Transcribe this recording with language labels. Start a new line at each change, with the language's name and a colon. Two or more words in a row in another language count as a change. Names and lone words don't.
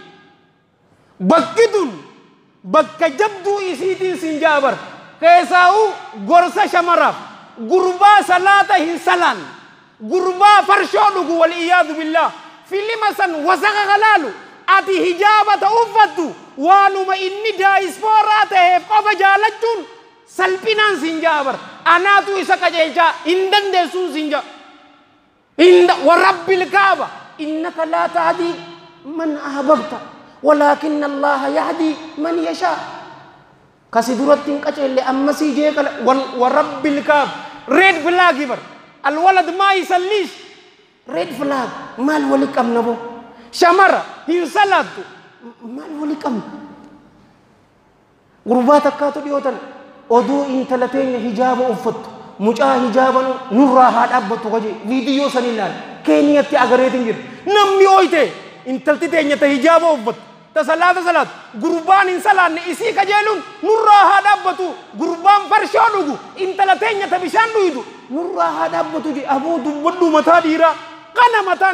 Oromo: bakki tun bakka jabduu isiitiin siin jaabar keessaa'u gorsa shamaraaf gurbaa salaata hin salaan gurbaa farshoo dhugu wal iyaadu billah filima san wasaqa galaalu ati hijaabata uffattu waanuma inni daayisfooraa ta'eef qofa jaalachuun salphinaan siin jaabar anaatu isa qajeelchaa hin dandeessuun siin jaa
Arabic: وربِّ الكعبة إنك لا تهدي من أحببت ولكن الله يهدي من يشاء
Oromo: kasi durattiin qaceelle ammasii jeeqala
Arabic: وربِّ الكعبة
English: red flag
Arabic: bar الولد ما يصليش
English: red flag
Oromo: maal wali qabna bo shamara hin salaattu maal wali qabna gurbaa takkaatu dhiyootan oduu intala teenya hijaaba uffattu mucaa hijaaban nurraa haa dhaabbattu kaje viidiyoo san ilaal keeniyatti agareetin jira namni ooyte intalti teenya ta hijaaba uffattu ta salaat gurbaan hin salaanne isii kajeelun nurraa haa dhaabbatu gurbaan farshoo dhugu intala teenya ta bishaan dhuydu nurraa haa dhaabbatu je aboo dubbadhu mataa dhiiraa kana mataan